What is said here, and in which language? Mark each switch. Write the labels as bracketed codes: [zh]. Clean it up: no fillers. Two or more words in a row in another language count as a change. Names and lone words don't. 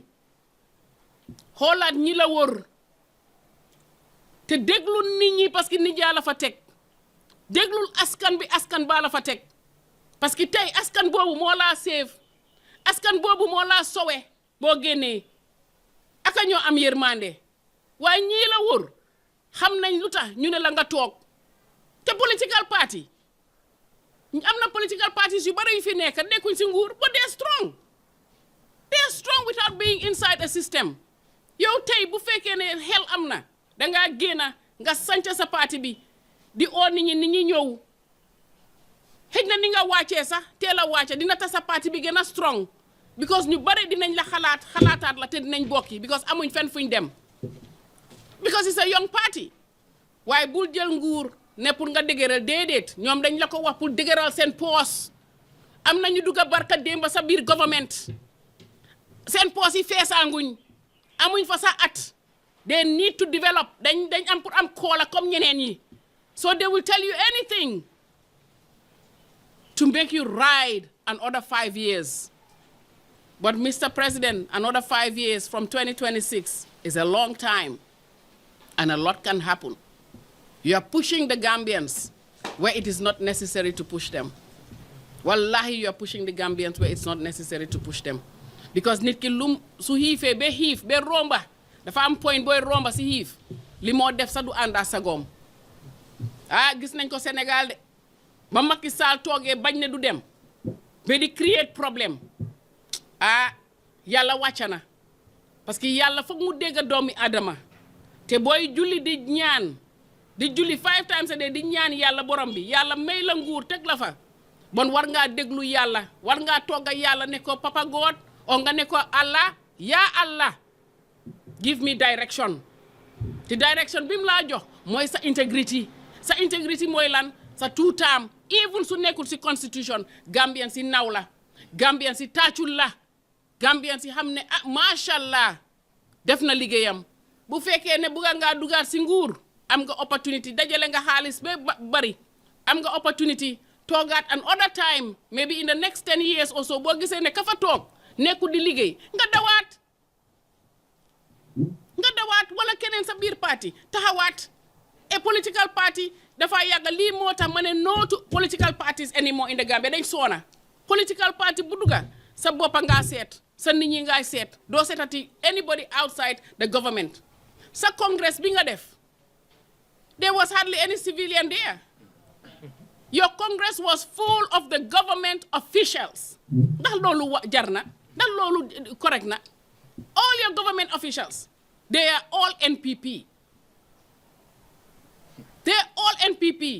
[wo] xoolaat ñi la wër te déglu nit ñi [fr] parce que [wo] nit yaa la fa teg déglul askan bi askan baa la fa teg [fr] parce que [wo] tey askan boobu moo laa save askan boobu moo laa sowe boo génnee aka ñoo am yërmande waaye ñii la wër xam nañ lu tax ñu ne la nga toog te [en] political party [wo] am na [en] political parties [wo] yu bari yu fi nekk nekkuñ si nguur [en] but they are strong without being inside a system [wo] yow tey bu fekkee ne xel am na dangaa génna nga sanca sa parti bi di oo nit ñi ñëw xëj na ni nga wàccee sax teel a wàcce dina tax sa parti bi gën a [en] strong because [wo] ñu bari dinañ la xalaataat la te dinañ bokki because amuñ fenn fuñ dem [en] because it's a young party [wo] waaye bul jël nguur ne pour nga dëgëral déedéet ñoom dañ la ko wax pour dëgëral seen poos am nañu dugga barka démba sa biir government seen poos yi feesaanguñ amuñ fa sa at [en] they need to develop [wo] dañ am pour am koola comme ñeneen yi [en] so they will tell you anything to make you ride another 5 years but Mr. President another 5 years from 2026 is a long time and a lot can happen. You are pushing the Gambians where it is not necessary to push them. Wallahi, you are pushing the Gambians where it's not necessary to push them. [wo] Because nit ki lum su xiifee ba xiif ba romba dafa am point booy romba si xiif li moo def sa du ànda sagoom ah gis nañ ko Sénégal de ba Macky Sall toogee bañ ne du dem ba di create problème ah yàlla wàcca na parce que yàlla foog mu dégg doomi Adama te booy julli di ñaan di julli [en] 5 times a day [wo] di ñaan yàlla borom bi yàlla may la nguur teg la fa bon war ngaa déglu yàlla war ngaa togga yàlla ne ko [en] Papa God [wo] o nga ne ko Allah yaa [en] Allah give me direction [wo] te direction bi mu laa jox mooy sa integrity mooy lan sa [en] two term [wo] even su nekkul si constitution Gambian si naw la Gambian si taacul la Gambian si xam ne ah [ar] ما شاء الله [wo] def na liggéeyam bu fekkee ne bugga ngaa dugaat si nguur am nga opportunity dajale nga xaalis ba bari am nga opportunity toogaat [en] an other time maybe in the next 10 years or so [wo] boo gisee ne ka fa toog nekku di liggéey nga [en] dawaat wala keneen sa biir parti taxawaat a political party dafa yàgga lii moo tax ma ne no to political parties anymore in the Gambia dañ soona political party bu dugga sa boppa ngaa seet sa nit ñi ngay seet doo seetati anybody outside the government sa congress bi nga def There was hardly any civilian there. Your Congress was full of the government officials. That's [wo] lolu jarna. [en] That's [wo] lolu correct na. [en] All your government officials, they are all NPP. They are all NPP.